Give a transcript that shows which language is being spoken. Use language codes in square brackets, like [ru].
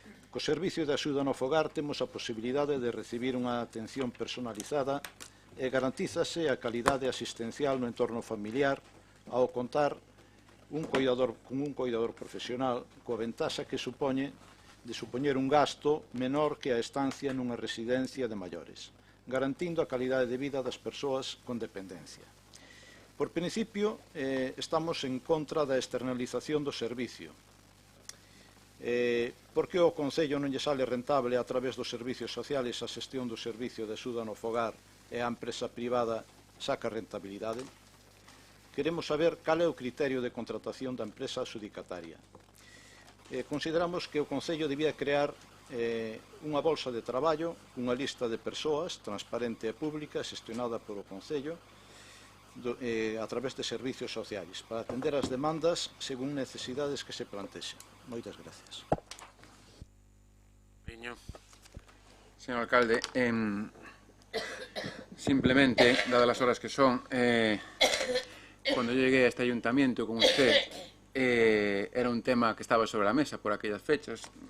[gl] Co servicio de axuda no fogar temos a posibilidade de recibir unha atención personalizada e garantízase a calidade asistencial no entorno familiar ao contar con un coidador profesional coa ventaxa que supoñe de supoñer un gasto menor que a estancia nunha residencia de maiores, garantindo a calidade de vida das persoas con dependencia. Por principio, estamos en contra da externalización do servicio. Por que o Concello non lle sale rentable a través dos servicios sociales a xestión do servicio de axuda no fogar e a empresa privada saca rentabilidade? Queremos saber cal é o criterio de contratación da empresa adxudicataria. Consideramos que o Concello debía crear unha bolsa de traballo, unha lista de persoas transparente e pública xestionada polo Concello a través de servicios sociais para atender as demandas según necesidades que se plantexen. Moitas gracias. [es] Señor alcalde, simplemente, dadas las horas que son, cuando yo llegué a este ayuntamiento con usted, era un tema que estaba sobre la mesa por aquellas fechas.